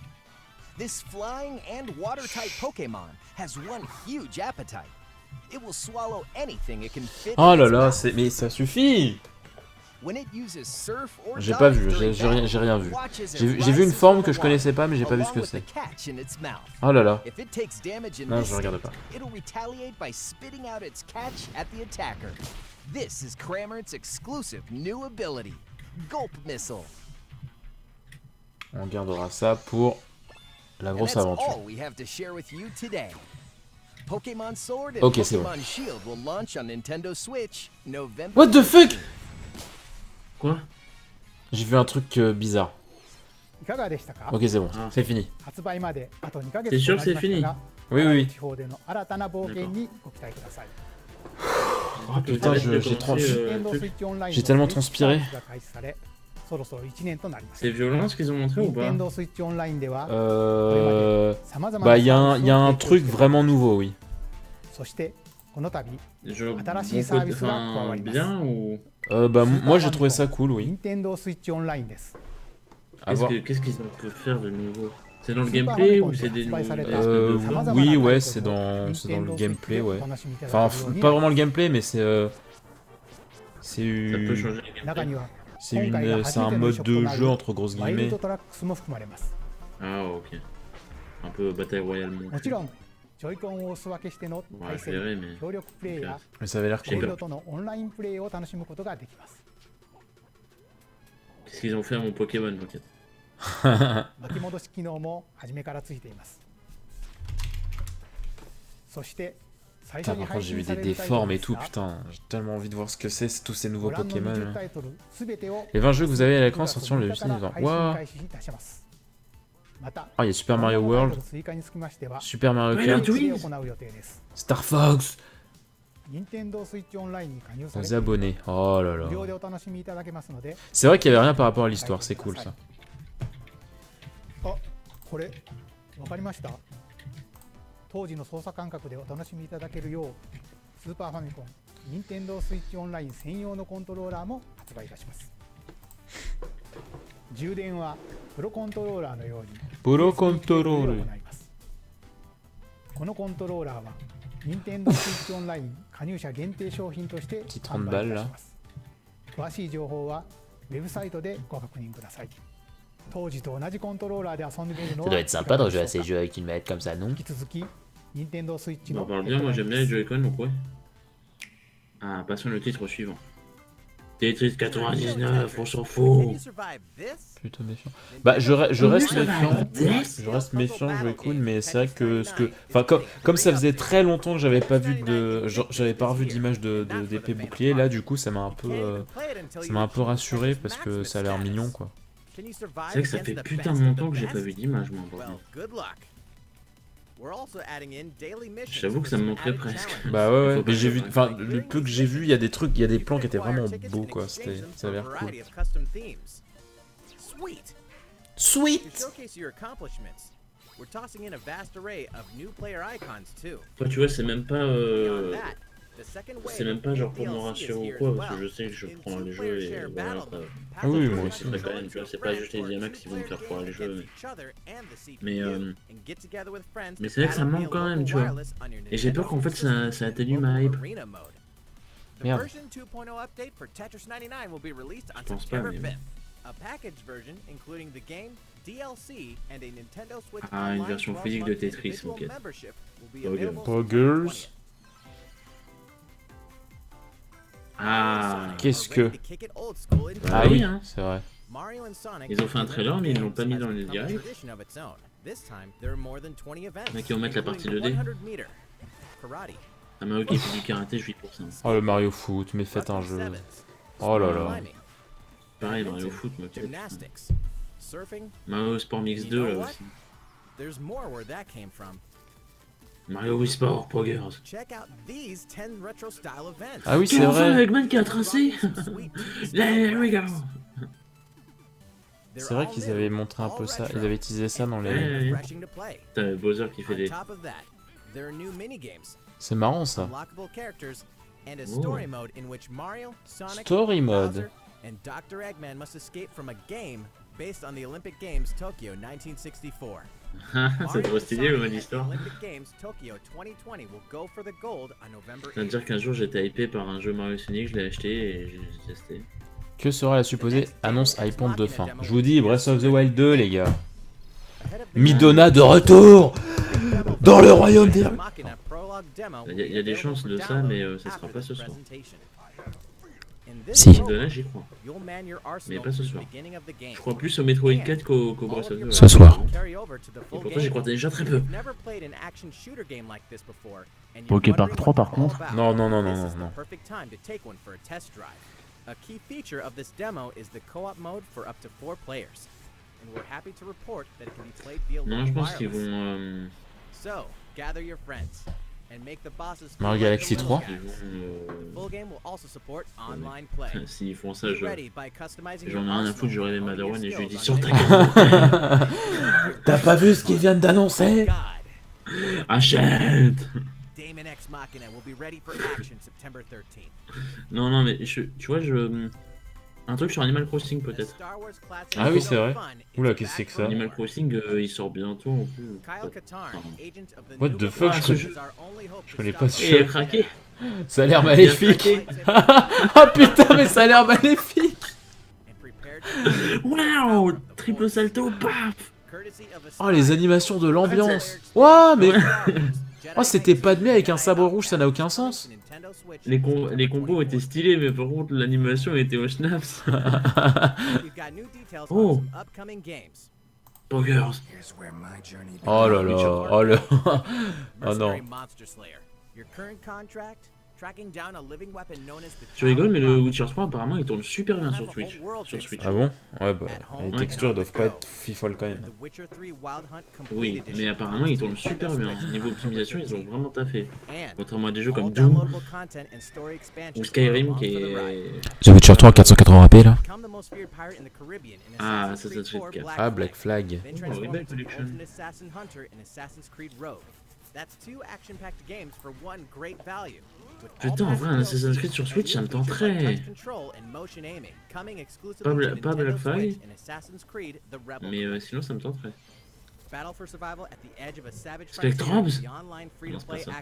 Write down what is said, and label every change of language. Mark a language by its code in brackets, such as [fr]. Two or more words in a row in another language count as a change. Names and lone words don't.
[en] This flying and water-type Pokémon has one huge appetite. It will swallow anything it can fit [fr] Oh [en] in [fr] là [en] its [fr] là, [en] mouth. [fr] mais ça suffit! [en] When it uses surf or [fr] J'ai pas [en] dive [fr] vu, [en] during [fr] j'ai rien [en] battle, [fr] vu. [en] watch as it [fr] J'ai vu une [en] rises [fr] forme [en] from [fr] que [en] the [fr] je connaissais pas, mais j'ai pas vu ce [en] along [fr] que [en] with [fr] c'est. [en] the catch in its mouth. [fr] Oh là là. [en] If it takes damage in [fr] Non, [en] this [fr] je regarde [en] state, [fr] pas. [en] it'll retaliate by spitting out its catch at the attacker. This is Cramorant's exclusive new ability, Gulp Missile. [fr] On gardera ça pour la [en] And [fr] grosse [en] that's [fr] aventure. [en] all we have to share with you today. Pokémon Sword and [fr] Ok, c'est bon. [en] Pokémon Shield will launch on Nintendo Switch November. What the fuck? [fr] Quoi? J'ai vu un truc bizarre. [ja] いかがでしたか？ [fr] Ok, c'est bon, c'est fini. [ja] 発売まであと2ヶ [fr] T'es [ja] 月 [fr] sûr [ja] と [fr] que [ja] な [fr] c'est [ja] り [fr] fini? [ja] ましたが、 [fr] Oui, oui. [ja] 地方での新たな冒険にご期待ください。 [fr] Oh putain, j'ai trop... [ja] Nintendo Switch Online [fr] J'ai tellement [ja] の [fr] transpiré. [ja] が開始され、そろそろ1年となります。 [fr] C'est violent ce qu'ils ont montré ou pas? [ja] Nintendo Switch Online では、 [fr] Bah, [ja] ま [fr] y a un truc vraiment nouveau, oui. [ja] そしてこの度 [fr] Genre, [ja] 新しいサービスが加わります。 [fr] bien ou... Bah, moi j'ai trouvé ça cool, oui. [ja] Nintendo Switch Online です。 [fr] À voir. Qu'est-ce qu'ils peuvent faire de nouveau? C'est dans le [ja] Super [fr] gameplay [ja] Famicom [fr] ou c'est des [ja] de [fr] nouveaux... [ja] Atari [fr] Oui, ouais, c'est dans le gameplay, ouais. Enfin, pas vraiment le gameplay, mais c'est... Ça peut changer le [ja] 中 [fr] gameplay. [ja] には [fr] C'est un mode de jeu entre grosses [ja] ワイル [fr] guillemets. [ja] ドトラックスも含まれます。 [fr] Ah ok. Un peu bataille royale [ja] もちろんジョイコンをお裾分けしての [fr] Ouais, [ja] 対 [fr] c'est vrai, [ja] 戦 [fr] mais... [ja] 協力プレイや [fr] Mais ça avait l'air [ja] フレン [fr] cool. [ja] ドとのオンラインプレイを楽しむことができます。 [fr] Qu'est-ce qu'ils ont fait à mon Pokémon, Rocket? [ja] 巻き戻し機能も初めからついています。そして最初 [fr] Putain, [ja] に [fr] par contre, [ja] 配 [fr] j'ai vu [ja] 信さ [fr] des [ja] れるタイト [fr] déformes [ja] ル [fr] et [ja] です [fr] tout, [ja] が、 [fr] putain. J'ai tellement envie de voir ce que c'est, tous ces [ja] ご [fr] nouveaux [ja] 覧の [fr] Pokémon. [ja] 20タイトルすべてを [fr] Les 20 jeux que vous avez à l'écran [ja] 9 [fr] sortiront le [ja] 月 [fr] 8 [ja] 6日から [fr] novembre. [ja] 配信 [fr] Waouh! [ja] 開始いたします。また [fr] Ah, il y a Super Mario [ja] このタイト [fr] World, [ja] ル追加につきましては [fr] Super Mario [ja] はい [fr] Kart, [ja] トゥインで行う予定です。 [fr] Star Fox, [ja] Nintendo Switch Online に加入され [fr] aux abonnés. Oh là [ja] 無料 [fr] là. [ja] でお楽しみいただけますので、 [fr] C'est vrai qu'il y avait rien par rapport à l'histoire, c'est cool ça. [ja] あ、これわかりました？当時の操作感覚でお楽しみいただけるよう、スーパーファミコン、Nintendo Switch Online 専用のコントローラーも発売いたします。充電はプロコントローラーのように [en] Pro [ja] USB ケーブルで [en] Control. [ja] 行います。このコントローラーは Nintendo Switch Online 加入者限定商品として販売いたします。詳しい情報はウェブサイトでご確認ください。当時と同じコントローラーで遊んでみるの [fr] Ça [ja] は [fr] doit être sympa de rejouer à ces jeux avec une manette comme ça, non? [ja] 引き続き Nintendo Switch [fr] On [ja] の [fr] en parle bien, moi j'aime bien les Joy-Con, donc ouais. Ah, passons au titre suivant. Tetris 99, on s'en [en] Can [fr] fout. [en] you survive this? [fr] Plutôt méfiant. Bah, je reste ça va, méfiant. [en] yes. [fr] Je reste méfiant, Joy-Kun, mais c'est vrai que ce que. Enfin, comme ça faisait très longtemps que j'avais pas vu j'avais pas revu d'image d'épée bouclier, là, du coup, ça m'a un peu rassuré parce que ça a l'air mignon, quoi. [en] Can you [fr] C'est [en] survive [fr] vrai que ça [en] against [fr] fait [en] the [fr] putain [en] best [fr] de [en] of the [fr] longtemps que j'ai [en] best? [fr] pas vu d'image, moi, [en] Well, [fr] aujourd'hui. [en] good luck. We're also adding in daily missions [fr] J'avoue que ça me [en] for some [fr] manquerait [en] added [fr] presque. [en] challenges. [fr] Bah ouais, ouais, Faut mais j'ai que vu, je- enfin, le peu que j'ai vu, il y a des trucs, il y a des plans qui étaient vraiment [en] Tickets [fr] beaux, [en] and [fr] quoi, [en] exchange them [fr] ça a [en] for [fr] l'air [en] a [fr] cool. [en] variety of custom themes. Sweet. To Sweet! showcase your accomplishments, we're tossing in a vast array of new player icons too. [fr] Toi, tu vois, c'est même pas... Beyond that, the C'est même pas genre pour me rassurer ou quoi, parce que je sais que je prends les jeux et voilà. Ah oui, moi aussi. C'est quand même, tu vois, c'est pas juste les IMAX qui vont me faire foirer les jeux. Mais c'est vrai que ça me manque quand même, tu vois. Et j'ai peur qu'en fait ça atténue ma hype. Merde. [en] Version 2.0 update for Tetris 99 will be released on [fr] Je pense [en] September [fr] pas, mais- [en] 5th. A package version including the game, DLC, and a Nintendo Switch [fr] Ah, une [en] Online [fr] version [en] 12 [fr] physique de [en] month [fr] Tetris, [en] individual [fr] ok. [en] membership will be [fr] Poggers. [en] available [fr] Poggers. [en] September 20th. [fr] Ah, Qu'est-ce [en] Are ready [fr] que... [en] to kick it old school in [fr] Ah oui, oui, hein. c'est vrai. [en] Mario and Sonic [fr] Ils ont fait un trailer, mais ils l'ont pas mis dans le [en] has become a [fr] direct. [en] tradition of its own. This time, there are more than 20 events, [fr] Mais qui vont mettre la partie 2D. [en] including 100 meter, karate, [fr] Ah, Mario qui fait du karaté, je suis pour ça. Oh, le Mario Foot, mais faites un [en] rugby [fr] jeu. [en] sevens, [fr] Oh là là. [en] climbing, [fr] Pareil, Mario Foot, moi, tu vois. [en] gymnastics, surfing. [fr] Mario Sport Mix 2, là aussi. [en] There's more where that came from. [fr] Mario Wii Sport, Poggers. [en] Check out these 10 retro style events. [fr] Ah oui, c'est Quel enfant vrai. avec qui a tracé. [en] There we go. [fr] C'est vrai qu'ils avaient montré un peu ça. Ils avaient utilisé ça dans les... Ouais. [en] Refreshing to play. [fr] T'as Bowser qui fait [en] On [fr] des... [en] top of that, there are new mini-games, [fr] C'est marrant, ça. [en] unlockable characters, and a [fr] Oh. [en] story mode in which Mario, Sonic, Story mode. Bowser, and Dr. Eggman must escape from a game based on the Olympic Games Tokyo 1964. [fr] C'est trop stylé le mode histoire. [en] Olympic Games Tokyo 2020 will go for the gold on November [fr] Ça veut [en] 8th. [fr] dire qu'un jour j'étais hypé par un jeu Mario Sonic, je l'ai acheté et j'ai testé. Que sera la supposée annonce hypante de fin? Je vous dis, Breath of the Wild 2, les gars. [en] Ahead of the [fr] Midona de retour dans le royaume des... Il y a des chances de ça, mais ça sera pas ce soir. Si. Midona, j'y crois. Mais pas ce soir. Je crois plus au Metroid 4 qu'au Breath of the Wild. Ce soir. Et pourtant j'y crois déjà très peu. Poképark 3 par contre. Non, non, non, non, non, non. [en] A key feature of this demo is the co-op mode for up to 4 players. And we're happy to report that it can be played via [fr] Non, je [en] local [fr] pense qu'ils [en] wireless. [fr] vont... [en] So, gather your friends and make the bosses feel [fr] Mario [en] like [fr] Galaxy [en] the [fr] 3. [en] little [fr] Ils [en] guys. [fr] vont [en] Full game will also support online play. [fr] S'ils font ça, [en] Be [fr] je... [en] ready by customizing [fr] J'en ai [en] your [fr] rien à [en] arsenal [fr] foutre, j'aurai les [en] and honing your [fr] Madawan et je lui dis [en] skills [fr] sur [en] on [fr] ta [en] your [fr] gueule. T'as pas vu ce qu'ils viennent d'annoncer? [en] God. [fr] Achète. [en] Damon X Machina will be ready for action September 13th. [fr] Non, non, mais tu vois, un truc sur Animal Crossing [en] And a [fr] peut-être. [en] Star Wars classic [fr] Ah oui, [en] so [fr] c'est vrai. [en] fun, it's [fr] Oula, [en] back [fr] qu'est-ce que c'est que [en] for [fr] ça? [en] more. [fr] Animal Crossing, il sort bientôt en plus. [en] Kyle Katarn, agent of the What new the fuck, Games, [fr] je [en] is our only hope to [fr] connais [en] stop [fr] pas ce [en] the [fr] Et il a jeu. craqué. Ça a l'air Il a maléfique. craqué. Ah putain, mais ça a l'air maléfique. [en] and prepared to [fr] Waouh, triple salto, paf. [en] courtesy of a [fr] Oh, les animations de l'ambiance. Ouah, mais... Oh, c'était Padmé avec un sabre rouge, ça n'a aucun sens. Les combos étaient stylés, mais par contre l'animation était au schnaps. Oh. Poggers. Oh là là, oh le... Oh non. Tu rigoles, mais le Witcher 3 apparemment il tourne super bien sur Switch. Ah bon? Ouais, bah, les textures doivent pas être fifoles quand même. Oui, mais apparemment il tourne super bien. Niveau optimisation, ils ont vraiment taffé. Contrairement à des jeux comme Doom ou Skyrim qui est... The Witcher 3 480p là. Ah, Assassin's Creed 4. Ah, Black Flag. Oh, Rebel Collection. Putain, en vrai, un Assassin's Creed sur Switch, ça me tenterait. Pas Black Flag, mais sinon ça me tenterait. Spectrobes? Non, c'est pas ça.